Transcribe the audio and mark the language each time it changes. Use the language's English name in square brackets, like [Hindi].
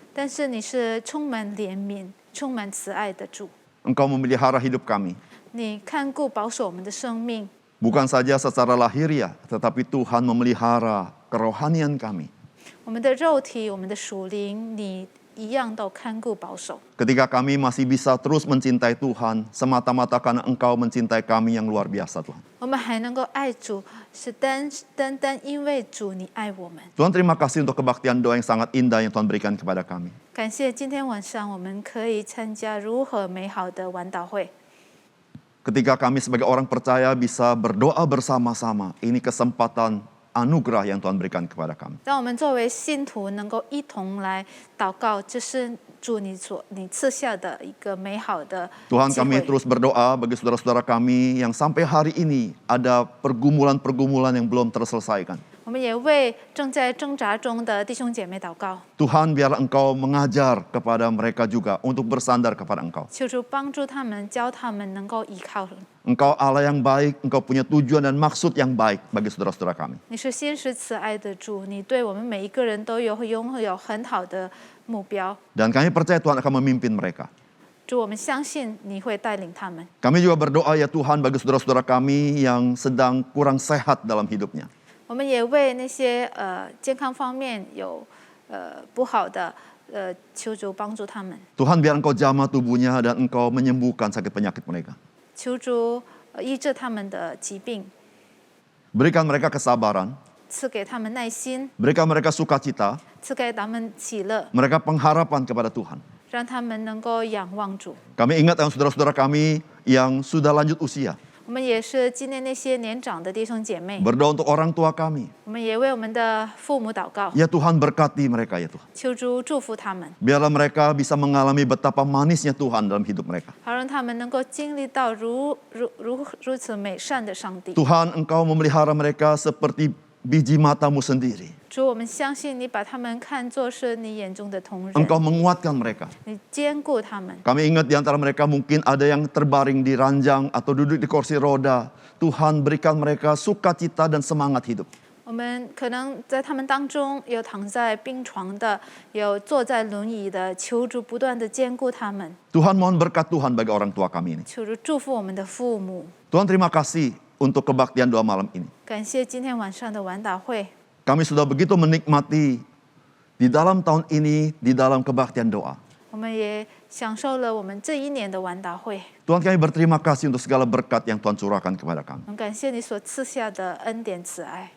[Chinese] 但是你是充满怜悯、充满慈爱的主， [Indonesian] Engkau memelihara hidup kami, [Chinese] 你看顾保守我们的生命， [Indonesian] bukan saja secara lahiriah, tetapi Tuhan memelihara kerohanian kami. [Chinese] 我们的肉体、我们的属灵，你一样都看顾保守。 [Indonesian] Ketika kami masih bisa terus mencintai Tuhan, semata-mata karena Engkau mencintai kami yang luar biasa, Tuhan. [Chinese] 我们还能够爱主，是单因为主你爱我们。 [Indonesian] Tuhan, terima kasih untuk kebaktian doa yang sangat indah yang Tuhan berikan kepada kami. [Chinese] 感谢今天晚上我们可以参加如何美好的晚祷会。 [Indonesian] Ketika kami sebagai orang percaya bisa berdoa bersama-sama, ini kesempatan anugerah yang Tuhan berikan kepada kami. [Chinese] 让我们作为信徒能够一同来祷告，这是主你赐下的一个美好的 [Indonesian] Tuhan, [Chinese] 机 [Indonesian] kami terus berdoa bagi saudara-saudara kami yang sampai hari ini ada pergumulan-pergumulan yang belum terselesaikan. [Chinese] 我们也为正在挣扎中的弟兄姐妹祷告， [Indonesian] Tuhan, biarlah Engkau mengajar kepada mereka juga untuk bersandar kepada Engkau. [Chinese] 求主帮助他们，教他们能够依靠。 [Indonesian] Engkau Allah yang baik, Engkau punya tujuan dan maksud yang baik bagi saudara-saudara kami. [Chinese] 你是心实慈爱的主，你对我们每一个人都拥有很好的目标。 [Indonesian] Dan kami percaya Tuhan akan memimpin mereka. [Chinese] 主，我们相信你会带领他们。 [Indonesian] Kami juga berdoa ya Tuhan bagi saudara-saudara kami yang sedang kurang sehat dalam hidupnya. [Chinese] 我们也为那些健康方面有不好的求主帮助他们。 [Indonesian] Tuhan, biar Engkau jamah tubuhnya dan Engkau menyembuhkan sakit penyakit mereka. [Chinese] 求主医治他们的疾病， [Indonesian] Berikan mereka kesabaran, [Chinese] 赐给他们耐心， [Indonesian] berikan mereka sukacita, [Chinese] 赐给他们喜乐， [Indonesian] mereka pengharapan kepada Tuhan. [Chinese] 让他们能够仰望主。 [Indonesian] Kami ingat dengan saudara-saudara kami yang sudah lanjut usia. [Chinese] 我们也是纪念那些年长的弟兄姐妹， [Indonesian] Berdoa untuk orang tua kami. [Chinese] 我们也为我们的父母祷告， [Indonesian] Ya Tuhan, berkati mereka ya Tuhan. [Chinese] 求主祝福他们， [Indonesian] Biarlah mereka bisa mengalami betapa manisnya Tuhan dalam hidup mereka. [Chinese] 好让他们能够经历到如此美善的上帝。 [Indonesian] Tuhan, Engkau memelihara mereka seperti biji matamu sendiri. [Chinese] 主，我们相信你把他们看作是你眼中的同人， [Indonesian] Engkau menguatkan mereka. [Chinese] 你坚固他们。 [Indonesian] Kami ingat di antara mereka mungkin ada yang terbaring di ranjang atau duduk di kursi roda. Tuhan, berikan mereka sukacita dan semangat hidup. [Chinese] 我们可能在他们当中有躺在病床的，有坐在轮椅的，求主不断的坚固他们， [Indonesian] Tuhan, mohon berkat Tuhan bagi orang tua kami ini. [Chinese] 求主祝福我们的父母。 [Indonesian] Tuhan, terima kasih untuk kebaktian doa malam ini. [Chinese] 感谢今天晚上的晚祷会， [Indonesian] Kami sudah begitu menikmati di dalam tahun ini, di dalam kebaktian doa. [Chinese] 我们也享受了我们这一年的晚祷会。 [Indonesian] Tuhan, kami berterima kasih untuk segala berkat yang Tuhan curahkan kepada kami. [Chinese] 我们感谢你所赐下的恩典慈爱。